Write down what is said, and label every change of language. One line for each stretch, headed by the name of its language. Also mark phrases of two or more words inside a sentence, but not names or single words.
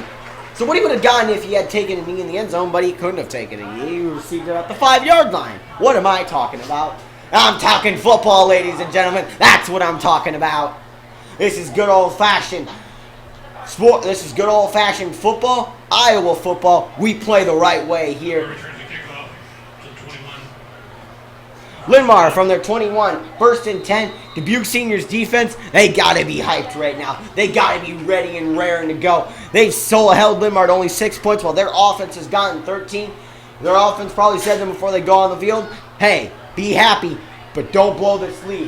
English: So what he would have gotten if he had taken a knee in the end zone, but he couldn't have taken a knee. He received it at the 5-yard line. What am I talking about? I'm talking football, ladies and gentlemen. That's what I'm talking about. This is good old-fashioned sport. This is good old-fashioned football. Iowa football. We play the right way here. Linn-Mar from their 21, 1st and 10. Dubuque Seniors defense, they got to be hyped right now. They got to be ready and raring to go. They've so held Linn-Mar to only 6 points while their offense has gotten 13. Their offense probably said to them before they go on the field, hey, be happy, but don't blow this lead.